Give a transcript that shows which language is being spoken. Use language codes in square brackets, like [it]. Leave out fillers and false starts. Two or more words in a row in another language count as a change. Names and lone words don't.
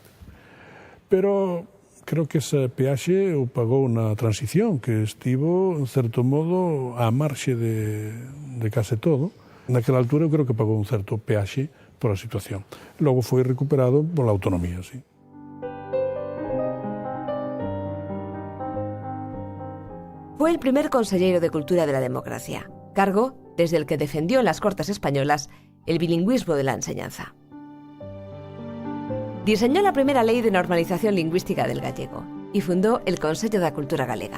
[gl] Pero creo que ese peaxe o pagou na transición, que estivo, en certo modo, á marxe de case todo. Naquela altura eu creo que pagou un certo peaxe por a situación. Logo foi recuperado pola autonomía, sí. [es] Fue el primer consejero de Cultura de la Democracia, cargo desde el que defendió en las Cortes Españolas el bilingüismo de la enseñanza. Diseñó la primera ley de normalización lingüística del gallego y fundó el Consello da Cultura Galega.